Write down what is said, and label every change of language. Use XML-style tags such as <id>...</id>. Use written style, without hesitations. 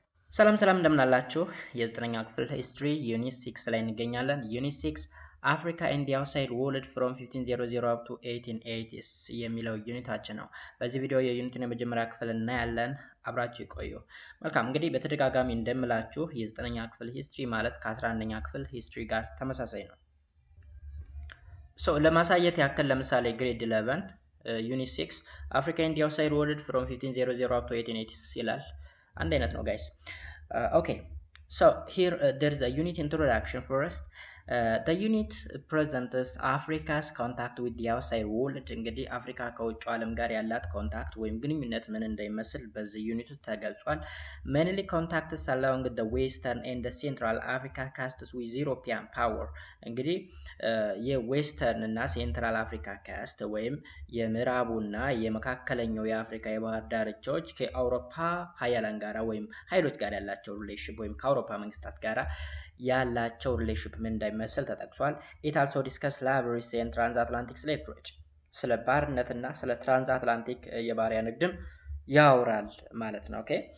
<am>ሰላም ሰላም እንደምን አላችሁ የዘጠነኛ ክፍል ሂስትሪ ዩኒት 6 ላይ እንገኛለን። ዩኒት 6 አፍሪካ ኤንድ ዘ አውትሳይድ ወርልድ ፍሮም 1500 አፕ ቱ 1880s የሚለው ዩኒታችን ነው። በዚህ ቪዲዮ የዩኒቱን የመጀመሪያ ክፍል እናያለን። አብራችሁ ይቆዩ። መልካም እንግዲህ በተደጋጋሚ እንደምላችሁ የዘጠነኛ ክፍል ሂስትሪ ማለት ከ11ኛ ክፍል ሂስትሪ ጋር ተመሳሳይ ነው። ለማሳየት ያክል ለምሳሌ ግሬድ 11 ዩኒት 6 አፍሪካ ኤንድ ዘ አውትሳይድ ወርልድ ፍሮም 1500 አፕ ቱ 1880s ይላል። አንድ አይነት ነው guys.</am> <en>Okay, so here there is a unit introduction first. The unit presents Africa's contact with the outside world.</en> <am>እንግዲህ አፍሪካ ከውጭ ዓለም ጋር ያላት ኮንታክት ወይም ግንኙነት ምን እንደሚመስል በዚህ ዩኒቱ ተገልጿል።</am> <en>Mainly contacts along the western and the central Africa coasts with European power.</en> <am>እንግዲህ የዌስተርን እና ሴንትራል አፍሪካ ካስት ወይም የምዕራቡና የመካከለኛው የአፍሪካ የባህር ዳርቻዎች ከአውሮፓ ሀያላን ጋራ ወይም ኃይሎች ጋር ያላቸው ሪሌሽንሺፕ ወይም ከአውሮፓ መንግስታት ጋራ ያላቸው ሪሌሽንሺፕ ምን እንደሚመስል ተጠቅሷል።</am> <en>ኢት አልሶ ዲስከስ ስላቨሪ ኤንድ ትራንስአትላንቲክ ስሌቭ ትሬድ፣</en> <am>ስለ ባርነትና ስለ ትራንስአትላንቲክ የባሪያ ንግድም ያወራል ማለት ነው። ኦኬ</am>